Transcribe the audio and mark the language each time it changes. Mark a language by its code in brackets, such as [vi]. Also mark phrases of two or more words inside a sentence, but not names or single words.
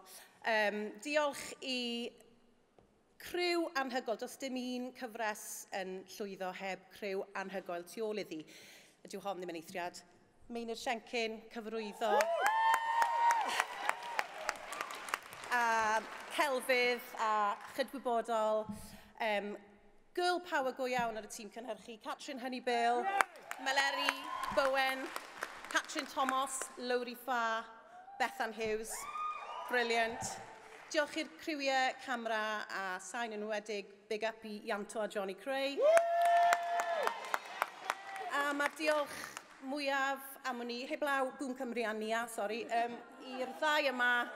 [cy] Diolch i criw anhygoel. Does dim un cyfres yn llwyddo heb criw anhygoel tu ôl iddi. Ydyw hon ddim yn eithriad. Meinir Siencyn, cyfarwyddo. A celfydd a chydwybodol. [en] Girl power [cy] go iawn ar y tîm cynhyrchu. Catrin Honeybill, Meleri, Bowen, Catrin Thomas, Lowry Farr, Bethan Hughes. Brilliant. Diolch i'r criwiau camera a sain yn wedig. [en] Big up [cy] i Ianto a Johnny Cray. A mae'r diolch mwyaf am hwnni, heblaw Bŵm Cymru a Nia, sori, i'r ddau yma.